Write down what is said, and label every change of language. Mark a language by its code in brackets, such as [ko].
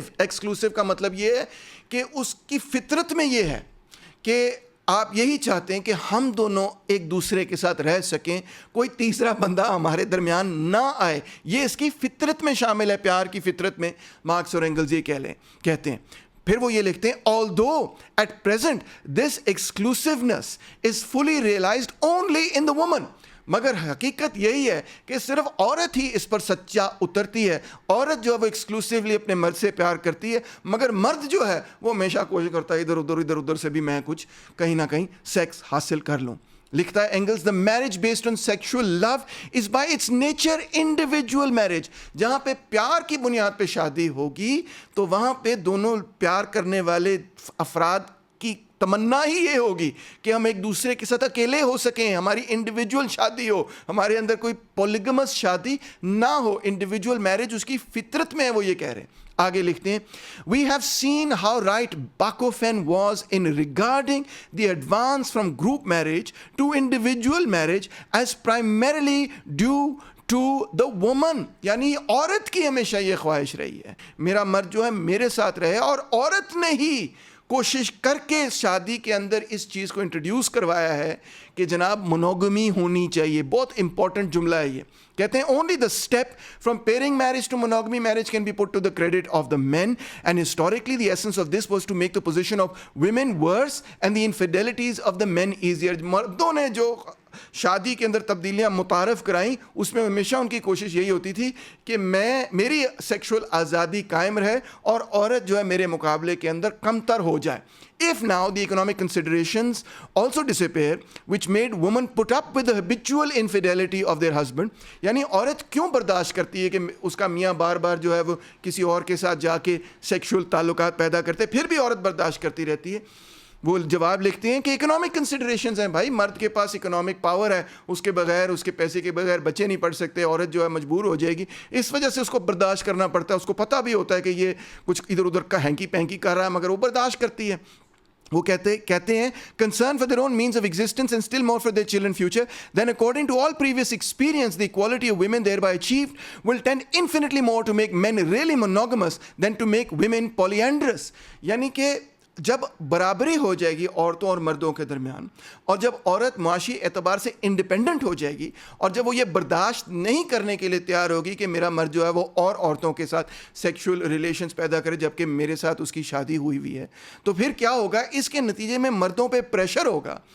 [ur] Exclusive کا مطلب یہ ہے کہ اس کی فطرت میں یہ ہے کہ آپ یہی چاہتے ہیں کہ ہم دونوں ایک دوسرے کے ساتھ رہ سکیں, کوئی تیسرا بندہ ہمارے درمیان نہ آئے. یہ اس کی فطرت میں شامل ہے, پیار کی فطرت میں. مارکس اور اینگلز یہ کہتے ہیں پھر وہ یہ لکھتے ہیں [en] although at present this exclusiveness is fully realized only in the woman. [ur] مگر حقیقت یہی ہے کہ صرف عورت ہی اس پر سچا اترتی ہے. عورت جو ہے وہ ایکسکلوسیولی اپنے مرد سے پیار کرتی ہے, مگر مرد جو ہے وہ ہمیشہ کوشش کرتا ہے ادھر ادھر سے بھی میں کچھ کہیں نہ کہیں سیکس حاصل کر لوں. لکھتا ہے angles, [en] the marriage based on sexual love is by its nature individual marriage. [ur] جہاں پہ پیار کی بنیاد پہ شادی ہوگی تو وہاں پہ دونوں پیار کرنے والے افراد کی تمنا ہی یہ ہوگی کہ ہم ایک دوسرے کے ساتھ اکیلے ہو سکیں, ہماری انڈیویجول شادی ہو, ہمارے اندر کوئی پولیگمس شادی نہ ہو. انڈیویجول میرج اس کی فطرت میں ہے, وہ یہ کہہ رہے ہیں. آگے لکھتے ہیں, [en] we have seen how right Bachofen was in regarding the advance from group marriage to individual marriage as primarily due to the woman. [ur] یعنی عورت کی ہمیشہ یہ خواہش رہی ہے میرا مرد جو ہے میرے ساتھ رہے, اور عورت نے ہی کوشش کر کے شادی کے اندر اس چیز کو انٹروڈیوس کروایا ہے کہ جناب monogamy ہونی چاہیے. بہت امپورٹنٹ جملہ ہے یہ. کہتے ہیں [en] only the step from pairing marriage to monogamy marriage can be put to the credit of the men, and historically the essence of this was to make the position of women worse and the infidelities of the men easier. [ur] مردوں نے جو شادی کے اندر تبدیلیاں متعارف کرائیں اس میں ہمیشہ ان کی کوشش یہی ہوتی تھی کہ میری سیکشول آزادی قائم رہے اور عورت جو ہے میرے مقابلے کے اندر کمتر ہو جائے. [en] If now the economic considerations also disappear, which made women put up with the habitual infidelity of their husband, [ur] یعنی عورت کیوں برداشت کرتی ہے کہ اس کا میاں بار بار جو ہے وہ کسی اور کے ساتھ جا کے سیکشول تعلقات پیدا کرتے, پھر بھی عورت برداشت کرتی رہتی ہے. وہ جواب لکھتے ہیں کہ اکنامک کنسیڈریشنز ہیں بھائی, مرد کے پاس اکنامک پاور ہے, اس کے بغیر, اس کے پیسے کے بغیر بچے نہیں پڑھ سکتے, عورت جو ہے مجبور ہو جائے گی, اس وجہ سے اس کو برداشت کرنا پڑتا ہے. اس کو پتہ بھی ہوتا ہے کہ یہ کچھ ادھر ادھر کا ہینکی پینکی کر رہا ہے, مگر وہ برداشت کرتی ہے. وہ کہتے ہیں [en] concern for their own means of existence and still more for their children's future, then according to all previous experience the equality of women thereby achieved will tend infinitely more to make men really monogamous than to make women polyandrous. [ur] یعنی کہ جب برابری ہو جائے گی عورتوں اور مردوں کے درمیان, اور جب عورت معاشی اعتبار سے انڈیپینڈنٹ ہو جائے گی, اور جب وہ یہ برداشت نہیں کرنے کے لیے تیار ہوگی کہ میرا مرد جو ہے وہ اور عورتوں کے ساتھ سیکشول ریلیشنز پیدا کرے جبکہ میرے ساتھ اس کی شادی ہوئی ہے, تو پھر کیا ہوگا, اس کے نتیجے میں مردوں پہ پریشر ہوگا.